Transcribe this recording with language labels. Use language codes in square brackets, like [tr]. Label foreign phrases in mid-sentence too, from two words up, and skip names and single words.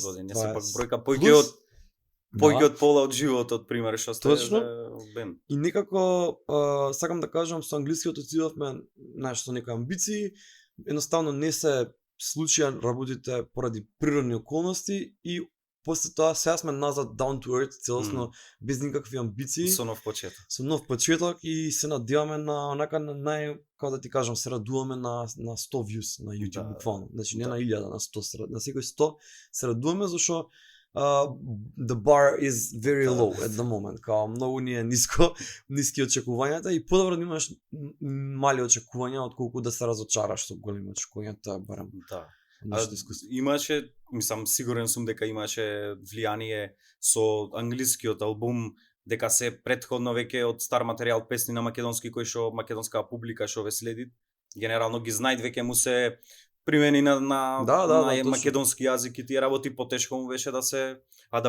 [mk] 20 години, се пак бројка поиќе од пола од животот, пример, што сте бенд. И некако сакам да кажам, со англискиот отидовме со некои амбиции, едноставно не се случија работите поради природни околности и после тоа сега сме назад [en] down to earth, [mk] целосно без никакви амбиции. Со нов почеток. Со нов почеток и се надеваме на онака на нај, како да ти кажам, се радуваме на 100 views на YouTube буквално. Значи не на 1000, на 100, на секој 100 се радуваме зашто [en] the bar is very low at the moment. [mk] Као многу ни е ниски очекувањата и подобро да имаш мали очекувања отколку да се разочараш со големи очекувања, тоа барем. Да. Имаше, мислам, сигурен сум дека имаше влијание со англискиот албум, дека се претходно веќе од стар материјал песни на македонски кои што македонската публика што ве следи, генерално ги знаат, веќе му се примени на македонски јазик и тие работи потешко му беше да се адаптирате.